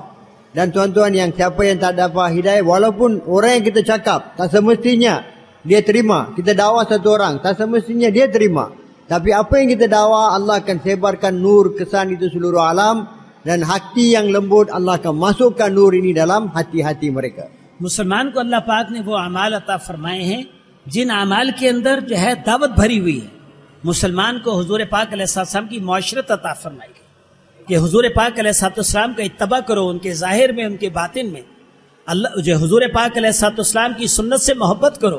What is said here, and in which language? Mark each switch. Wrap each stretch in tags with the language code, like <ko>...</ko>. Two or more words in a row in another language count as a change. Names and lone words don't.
<ms>Dan tuan-tuan, yang siapa yang tak dapat hidayat, walaupun orang yang kita cakap, tak semestinya dia terima. Kita dakwah satu orang, tak semestinya dia terima. Tapi apa yang kita dakwah, Allah akan sebarkan nur kesan itu seluruh alam. Dan hati yang lembut, Allah akan masukkan nur ini dalam hati-hati mereka.</ms> <hi>मुसलमान को अल्लाह पाक ने वो अमाल अता फरमाए हैं जिन अमाल के अंदर जो है दावत भरी हुई है। मुसलमान को हुजूर पाक अलैहिस्सलाम की मुआशरत अता फरमाई गई कि हुजूर पाक अलैहिस्सलाम का इत्तबा करो, उनके जाहिर में, उनके बातिन में। अल्लाह जो हुजूर पाक अलैहिस्सलाम की सुन्नत से मोहब्बत करो।</hi>